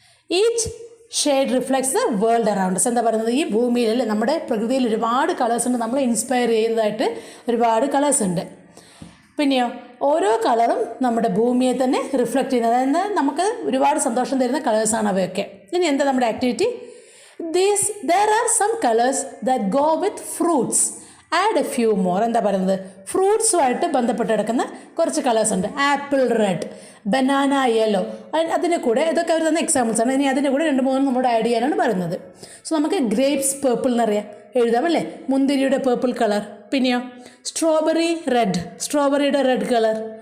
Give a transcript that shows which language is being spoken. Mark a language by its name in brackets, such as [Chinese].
[English] Each shade reflects the world around us. [Malayalam] എന്താ പറയുന്നത്? ഈ ഭൂമിയിൽ അല്ലേ, നമ്മുടെ പ്രകൃതിയിൽ ഒരുപാട് കളേഴ്സ് ഉണ്ട്. നമ്മളെ ഇൻസ്പയർ ചെയ്യുന്നതായിട്ട് ഒരുപാട് കളേഴ്സ് ഉണ്ട്. പിന്നെയോ ഓരോ കളറും നമ്മുടെ ഭൂമിയെ തന്നെ റിഫ്ലക്റ്റ് ചെയ്യുന്നത്, അതായത് നമുക്ക് ഒരുപാട് സന്തോഷം തരുന്ന കളേഴ്സാണ് അവയൊക്കെ. ഇനി എന്താ നമ്മുടെ activity? [English] there are some colors that go with fruits, add a few more. [Malayalam] എന്താ പറയുന്നത്? ഫ്രൂട്ട്സുമായിട്ട് ബന്ധപ്പെട്ട് കിടക്കുന്ന കുറച്ച് കളേഴ്സ് ഉണ്ട്. ആപ്പിൾ റെഡ്, ബനാന യെല്ലോ, അതിൻ്റെ കൂടെ ഇതൊക്കെ അവർ തന്ന എക്സാമ്പിൾസ് ആണ്. ഇനി അതിൻ്റെ കൂടെ 2-3 നമ്മളോട് ആഡ് ചെയ്യാനാണ് പറയുന്നത്. സോ നമുക്ക് ഗ്രേപ്സ് പേർപ്പിൾ എന്നറിയാം, എഴുതാം അല്ലേ. മുന്തിരിയുടെ പേർപ്പിൾ കളർ. പിന്നെയോ സ്ട്രോബെറി റെഡ്, സ്ട്രോബെറിയുടെ റെഡ് കളർ.